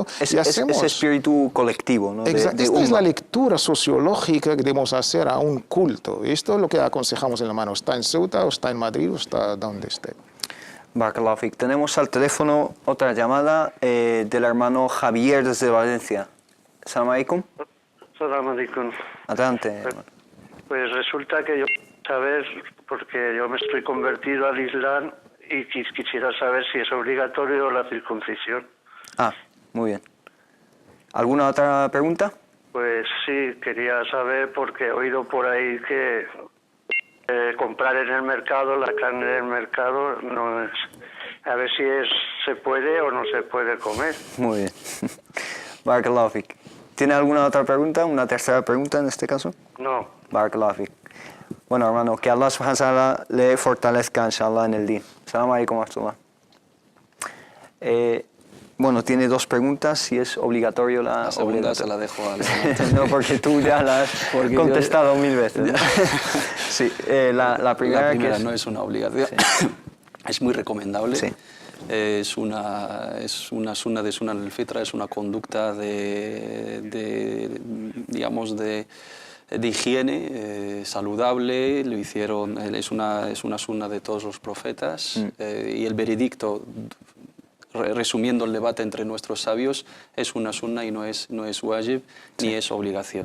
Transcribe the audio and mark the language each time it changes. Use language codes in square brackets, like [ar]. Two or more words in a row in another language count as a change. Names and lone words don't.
[es] Ese espíritu colectivo, ¿no? Exacto. Esta es la lectura sociológica que debemos hacer a un culto. Esto es lo que aconsejamos, hermano. Está en Ceuta, o está en Madrid, o está donde esté. [ar] بارك الله فيك. [es] Tenemos al teléfono otra llamada del hermano Javier desde Valencia. [ar] السلام عليكم. السلام عليكم. [es] Adelante. Pues resulta que yo saber, porque yo me estoy convertido al Islam y quisiera saber si es obligatorio la circuncisión. Ah, muy bien. ¿Alguna otra pregunta? Pues sí, quería saber porque he oído por ahí que comprar en el mercado, la carne del mercado, no es, a ver si se puede o no se puede comer. Muy bien. [ar] بارك الله فيك. [es] ¿Tiene alguna otra pregunta? ¿Una tercera pregunta en este caso? No. [ar] بارك الله فيك. [es] Bueno, hermano, que Allah [ar] سبحانه وتعالى [es] le fortalezca, inshallah, en el día. [ar] السلام عليكم ورحمة الله. [es] Bueno, tiene dos preguntas, si es obligatorio la segunda se la dejo a Leonardo. No, porque tú ya la has contestado 1000 veces. Sí, la primera que es... no es una obligación, sí. Es muy recomendable. Sí. Es una sunna de [ar] سنن الفطرة, [es] es una conducta digamos, de higiene saludable. Lo hicieron, es una sunna de todos los profetas. Y el veredicto, resumiendo el debate entre nuestros sabios, es una sunna y no es wajib, ni es obligación.